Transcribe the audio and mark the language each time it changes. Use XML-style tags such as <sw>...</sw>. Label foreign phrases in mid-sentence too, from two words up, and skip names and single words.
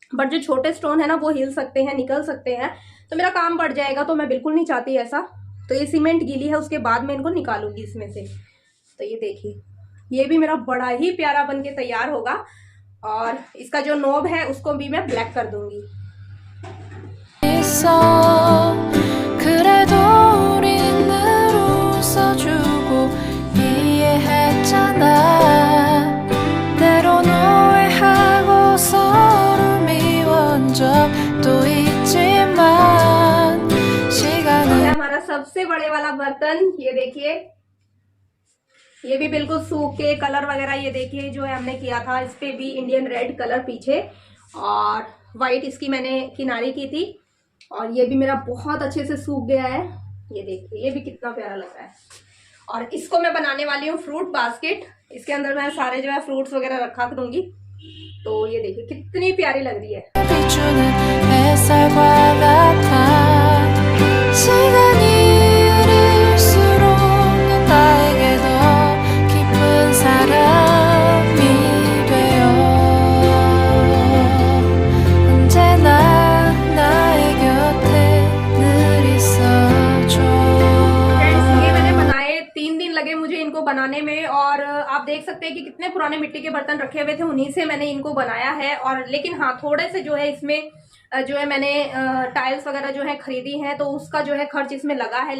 <hi>बट जो छोटे स्टोन है ना वो हिल सकते हैं, निकल सकते हैं, तो मेरा काम बढ़ जाएगा, तो मैं बिल्कुल नहीं चाहती ऐसा। तो ये सीमेंट गीली है, उसके बाद मैं इनको निकालूंगी इसमें से। तो ये देखिए, ये भी मेरा बड़ा ही प्यारा बन के तैयार होगा। और इसका जो नॉब है उसको भी मैं ब्लैक कर दूंगी।</hi> <ko>있어 그래도 우린 늘 웃어주고 이해했잖아 때론 오해하고 서로 미워한 적도 있지만 시간은</ko> <hi>हमारा सबसे बड़े वाला बर्तन, ये देखिए, ये भी बिल्कुल सूख के कलर वगैरह, ये देखिए जो है हमने किया था, इस पे भी</hi> <en>Indian red colour</en> <hi>पीछे और वाइट इसकी मैंने किनारी की थी। और ये भी मेरा बहुत अच्छे से सूख गया है, ये देखिए, ये भी कितना प्यारा लग रहा है। और इसको मैं बनाने वाली हूँ</hi> <en>fruit basket.</en> <hi>इसके अंदर मैं सारे जो है फ्रूट्स वगैरह रखा करूंगी। तो ये देखिए कितनी प्यारी लग रही है।</hi> <ko>비추는 햇살과 같아 시간이 흐를수록 넌 나에게 더 깊은 사람이 되어 언제나 나의 곁에 늘 있어줘</ko> <hi>फ्रेंड्स, ये मैंने बनाए 3 दिन लगे मुझे इनको बनाने में। और आप देख सकते हैं कि कितने पुराने मिट्टी के बर्तन रखे हुए थे, उन्हीं से मैंने इनको बनाया है। और लेकिन हाँ, थोड़े से जो है इसमें जो है मैंने टाइल्स वगैरह जो है खरीदी हैं, तो उसका जो है खर्च इसमें लगा है।</hi>